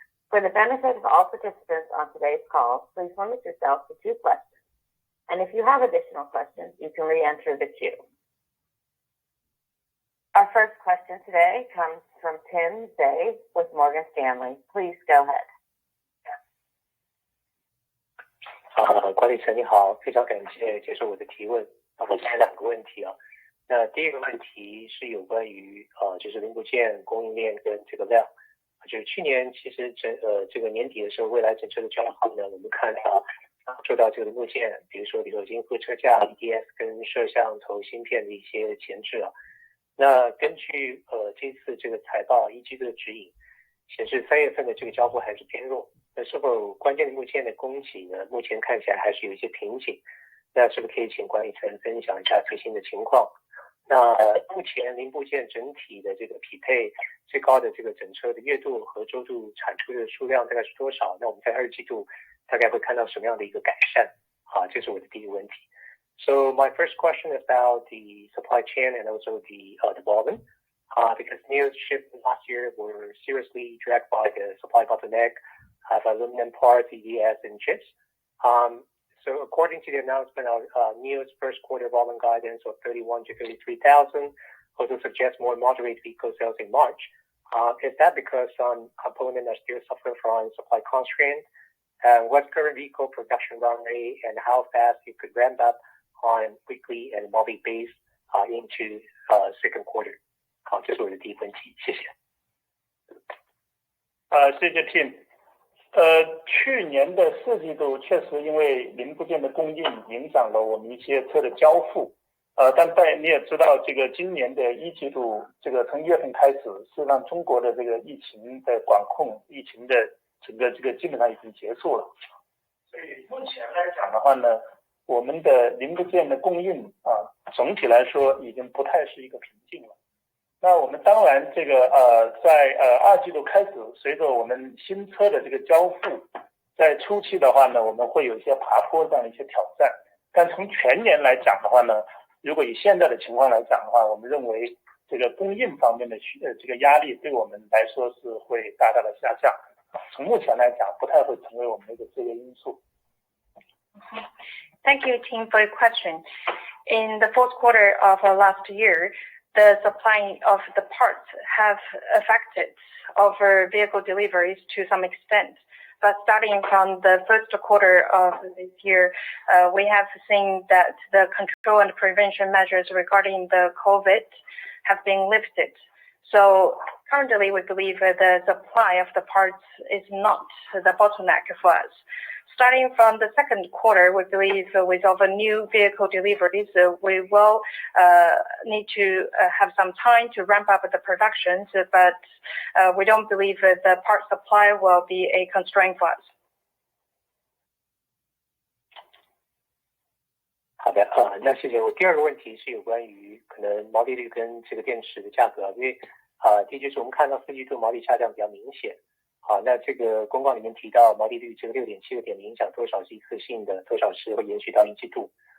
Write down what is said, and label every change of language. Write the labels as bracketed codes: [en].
[en] For the benefit of all participants on today's call, please limit yourself to 2 questions. And if you have additional questions, you can re-enter the queue. Our first question today comes from Tim Day with Morgan Stanley. Please go ahead. [zh] 管理层你好，非常感谢接受我的提问。我现在2个问题啊。那第一个问题是有关于就是零部件供应链跟这个量。就是去年其实这个年底的时候，蔚来整车的交付呢，我们看到受到这个零部件，比如说金副车架、EDS 跟摄像头芯片的一些前置啊。那根据这次这个财报1季度的指引，显示3月份的这个交付还是偏弱。那是否关键零部件的供给呢？目前看起来还是有一些瓶颈。那是不是可以请管理层分享一下最新的情况？那目前零部件整体的这个匹配最高的这个整车的月度和周度产出的数量大概是多少？那我们在二季度大概会看到什么样的一个改善？这是我的第一个问题。 [en] So my first question is about the supply chain and also the volume, because NIO's shipments last year were seriously dragged by the supply bottleneck of aluminum parts, EVS, and chips. So according to the announcement of NIO's first quarter volume guidance of 31 to 33,000, also suggests more moderate vehicle sales in March. Is that because some components are still suffering from supply constraints? What's current vehicle production run rate and how fast you could ramp up on weekly and monthly base into second quarter? [zh] 好，这是我的第一个问题，谢谢。谢谢 Tim。去年的四季度确实因为零部件的供应影响了我们一些车的交付。但你也知道，这个今年的一季度，这个从1月份开始，事实上中国的这个疫情的管控，疫情的整个这个基本上已经结束了。所以目前来讲的话呢，我们的零部件的供应总体来说已经不太是一个瓶颈了。那我们当然这个在二季度开始，随着我们新车的这个交付，在初期的话呢，我们会有一些爬坡这样的一些挑战。但从全年来讲的话呢，如果以现在的情况来讲的话，我们认为这个供应方面的这个压力对我们来说是会大大的下降。从目前来讲，不太会成为我们的一个制约因素。 [en] Thank you, Tim, for your question. In the fourth quarter of last year, the supply of the parts have affected our vehicle deliveries to some extent. But starting from the first quarter of this year, we have seen that the control and prevention measures regarding the COVID have been lifted. So currently, we believe the supply of the parts is not the bottleneck for us. Starting from the second quarter, we believe with our new vehicle deliveries, we will need to have some time to ramp up the production, but we don't believe the part supply will be a constraint for us. [zh] 好的，那谢谢。我第二个问题是有关于可能毛利率跟这个电池的价格，因为第一就是我们看到四季度毛利下降比较明显。好，那这个公告里面提到毛利率这个6.7个点的影响多少是一次性的，多少是会延续到一季度。